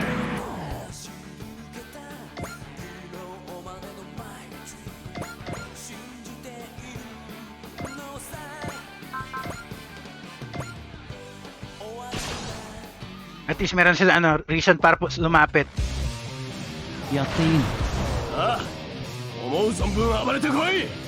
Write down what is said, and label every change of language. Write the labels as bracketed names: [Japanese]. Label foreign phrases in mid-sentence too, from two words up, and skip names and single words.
[English] At least [Filipino] meron sila reason para po lumapit. [Japanese] やっていいの？ああ、思う存分暴れてこい。